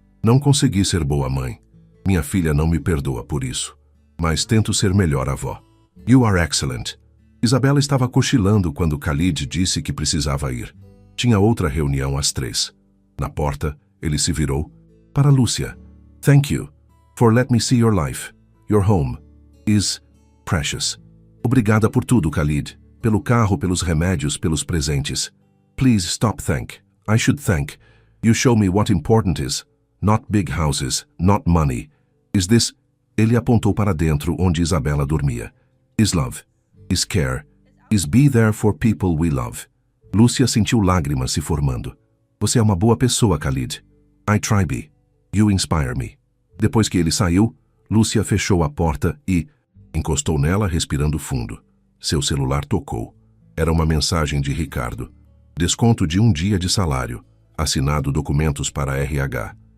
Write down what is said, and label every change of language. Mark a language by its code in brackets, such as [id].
[pt] "Não consegui ser boa mãe. Minha filha não me perdoa por isso. Mas tento ser melhor avó." [en] "You are excellent." [pt] Isabela estava cochilando quando Khalid disse que precisava ir. Tinha outra reunião às 3. Na porta, ele se virou para Lúcia. [en] "Thank you for let me see your life. Your home is precious." [pt] "Obrigada por tudo, Khalid. Pelo carro, pelos remédios, pelos presentes." [en] "Please stop thank. I should thank. You show me what important is. Not big houses, not money. Is this..." [pt] Ele apontou para dentro onde Isabela dormia. [en] "Is love. Is care. Is be there for people we love." [pt] Lúcia sentiu lágrimas se formando. "Você é uma boa pessoa, Khalid." [en] "I try be. You inspire me." [pt] Depois que ele saiu, Lúcia fechou a porta e encostou nela, respirando fundo. Seu celular tocou. Era uma mensagem de Ricardo. Desconto de 1 dia de salário. Assinado documentos para RH.